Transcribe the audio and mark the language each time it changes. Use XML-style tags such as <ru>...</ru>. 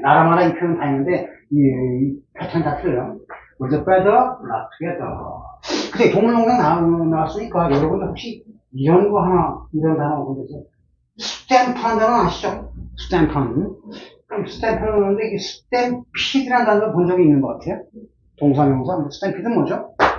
<ko>나라마다 이 표현 다 있는데 이 패턴 다 틀려요.</ko> <en>birds of feather, flock together.</en> <ko>근데 동물농장 나왔으니까 여러분들 혹시 이런 거 하나, 이런 단어 보셨어요? 스탬프라는 단어 아시죠? 스탬프는. 그럼 스탬프는 그런데 이게 스탬피드라는 단어를 본 적이 있는 것 같아요. 동사명사. 스탬피드는 뭐죠?</ko>